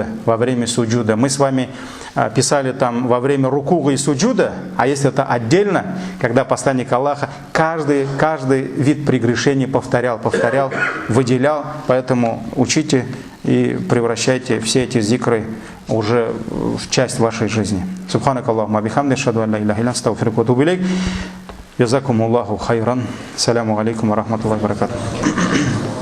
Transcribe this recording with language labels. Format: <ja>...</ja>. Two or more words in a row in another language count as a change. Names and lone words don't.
<ru>Мы с вами писали там во время рукуга и суджуда, а если это отдельно, когда посланник Аллаха каждый вид прегрешения повторял, выделял, поэтому учите и превращайте все эти зикры уже в часть вашей жизни.</ru> <ar>سبحانك اللهم وبحمدك أشهد أن لا إله إلا أنت أستغفرك وأتوب إليك. جزاكم الله خيرا السلام عليكم ورحمة الله وبركاته.</ar>